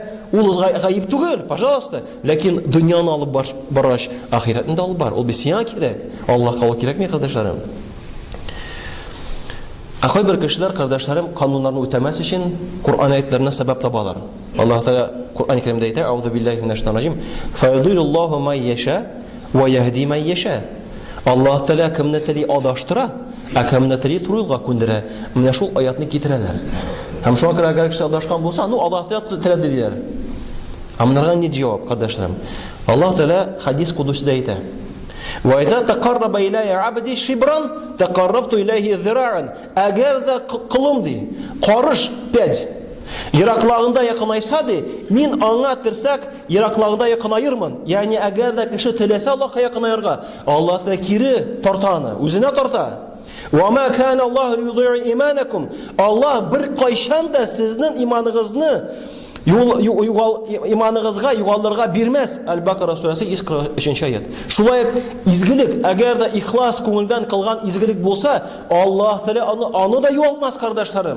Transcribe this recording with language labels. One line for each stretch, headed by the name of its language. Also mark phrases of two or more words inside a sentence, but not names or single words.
Tatar: Ул гаип түгел, пожалуйста. Ләкин дөньяны алып баргач, ахиратны да алып бар. Ул бит сиңа кирәк. Аллаһка ул кирәкми, кардәшләрем. Акай бер кешеләр, кардәшләрем, кануннарны үтәмәс өчен Кур'ан аятларына сәбәп табалар. Аллаһ Тәала Кур'ан-ы Кәримдә әйтә:
Arabic: "أعوذ بالله من الشيطان الرجيم. فيضل الله من يشاء ويهدي من يشاء."
Tatar: Аллаһ Тәала кемне тели адаштыра, а кемне тели туры юлга күндерә. Менә шул аятны китерәләр. Һәм шуңа күрә әгәр кеше адашкан булса, ну Аллаһ Тәала теләде диләр. Амнарга ни җавап, кардәшләрем? Аллаһ Тәала хадис кудусida әйтә:
Arabic: وَإِذَا تَقَرَّبَ إِلَيَّ عَبْدِي شِبْرًا تَقَرَّبْتُ إِلَيْهِ ذِرَاعًا.
Tatar: Әгәр дә кылым ди, карыш 5 ераклыгында якынайса ди, мин аңа терсәк ераклыгында якынайырмын. Ягъни әгәр дә кеше теләсә Аллаһка якынайырга, Аллаһ та кире тартаны, үзенә тарта.
Arabic: وَمَا كَانَ اللَّهُ لِيُضِيعَ إِيمَانَكُمْ.
Tatar: Аллаһ бер кайчан да сезнең иманыгызны иманыгызга югалларга бирмәс. Аль-Бакара сурәсе 143 аят. Шулай ук изгелек, әгәр дә ихлас күңелдән кылган изгелек булса, Аллаһ Тәала аны да юалтмас, кардәшләрем.